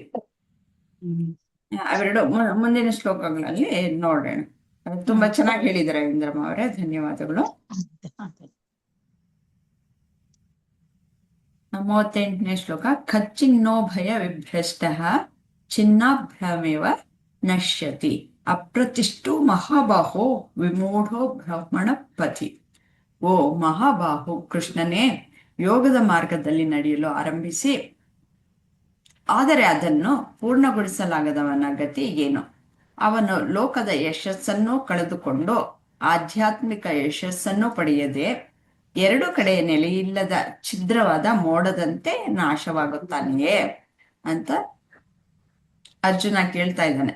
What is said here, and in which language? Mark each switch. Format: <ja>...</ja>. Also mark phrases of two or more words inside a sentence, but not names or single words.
<kn>ಅವೆರಡು ಮುಂದಿನ ಶ್ಲೋಕಗಳಲ್ಲಿ ನೋಡೋಣ. ತುಂಬಾ ಚೆನ್ನಾಗಿ ಹೇಳಿದ್ದಾರೆ ಇಂದ್ರಮ್ಮ ಅವರೇ, ಧನ್ಯವಾದಗಳು. 38ನೇ ಶ್ಲೋಕ.</kn> <sa>ಖಚ್ಚಿನ್ನೋ ಭಯ ವಿಭ್ರಷ್ಟ ಚಿನ್ನಾಭ್ರಮೇವ ನಶ್ಯತಿ ಅಪ್ರತಿಷ್ಠು ಮಹಾಬಾಹೋ ವಿಮೂಢೋ ಬ್ರಾಹ್ಮಣ ಪತಿ.</sa> <kn>ಓ ಮಹಾಬಾಹು ಕೃಷ್ಣನೇ, ಯೋಗದ ಮಾರ್ಗದಲ್ಲಿ ನಡೆಯಲು ಆರಂಭಿಸಿ ಆದರೆ ಅದನ್ನು ಪೂರ್ಣಗೊಳಿಸಲಾಗದವನ ಗತಿ ಏನು? ಅವನು ಲೋಕದ ಯಶಸ್ಸನ್ನು ಕಳೆದುಕೊಂಡು ಆಧ್ಯಾತ್ಮಿಕ ಯಶಸ್ಸನ್ನು ಪಡೆಯದೆ ಎರಡು ಕಡೆ ನೆಲೆಯಿಲ್ಲದ ಛಿದ್ರವಾದ ಮೋಡದಂತೆ ನಾಶವಾಗುತ್ತಾನೆಯೇ ಅಂತ ಅರ್ಜುನ ಕೇಳ್ತಾ ಇದ್ದಾನೆ.</kn>